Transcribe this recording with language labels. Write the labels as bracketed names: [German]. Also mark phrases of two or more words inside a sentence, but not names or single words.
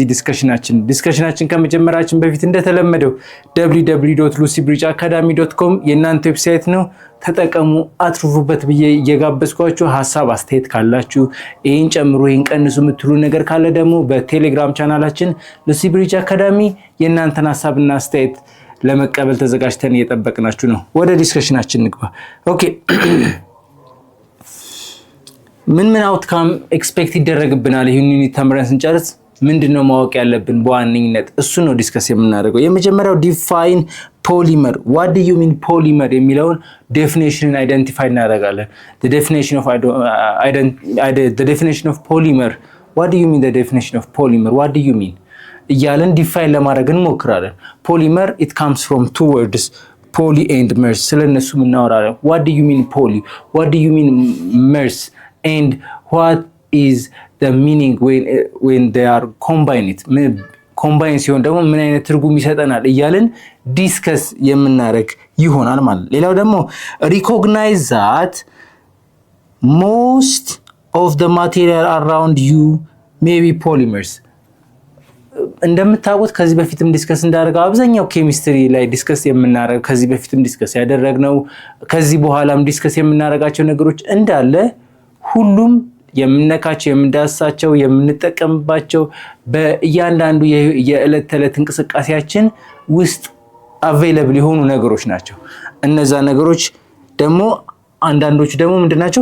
[Amharic] ዲስከሽናችን ከመጀመራችን በፊት እንደተለመደው www.lucybridgeacademy.com የእናንተ ዌብሳይት ነው። ተጠቀሙ፣ አትርፉበት ብዬ እየጋበዝኳችሁ ሀሳብ አስተያየት ካላችሁ ይህን ጨምሩ ይህን ቀንሱ የምትሉ ነገር ካለ ደግሞ በቴሌግራም ቻናላችን ሉሲ ብሪጅ አካዳሚ የእናንተን ሀሳብና አስተያየት ለመቀበል ተዘጋጅተን እየጠበቅናችሁ ነው። ወደ ዲስከሽናችን ንግባ። ኦኬ ምን [English] outcome expect [Amharic] ይደረግብናል? ይሄን ዩኒት ተምረን ስንጨርስ ምንድነው ማወቅ ያለብን በዋነኝነት እሱ ነው ዲስከስ የምናደርገው። የመጀመሪያው [English] define polymer what do you mean polymer [Amharic] የሚለውን [English] definition identify [Amharic] እናደርጋለን። [English] the definition of polymer what do you mean the definition of polymer what do you mean [Amharic] እያለን ዲፋይን ለማድረግ እንሞክራለን። [English] ፖሊመር it comes from two words poly and merse [Amharic] ስለነሱ እናወራለን። [English] what do you mean poly what do you mean merse and what is the meaning when they are combined [Amharic] ኮምባይን ሲሆን ደግሞ ምን አይነት ትርጉም ይሰጠናል እያልን ዲስከስ የምናደርግ ይሆናል ማለት። ሌላው ደግሞ [English] recognize that most of the material around you may be polymers [Amharic] እንደምታውቁት ከዚህ በፊትም ዲስከስ እንዳደረገው አብዛኛው ኬሚስትሪ ላይ ዲስከስ የምናደርገው ከዚህ በፊትም ዲስከስ ያደረግነው ከዚህ በኋላም ዲስከስ የምናደርጋቸው ነገሮች እንዳለ ሁሉም የምንነካቸው የምንዳስሳቸው የምንጠቀምባቸው በእያንዳንዱ የዕለት ተዕለት እንቅስቃሴያችን ውስጥ አቬይለብል የሆኑ ነገሮች ናቸው። እነዛ ነገሮች ደግሞ አንዳንዶቹ ደግሞ ምንድናቸው?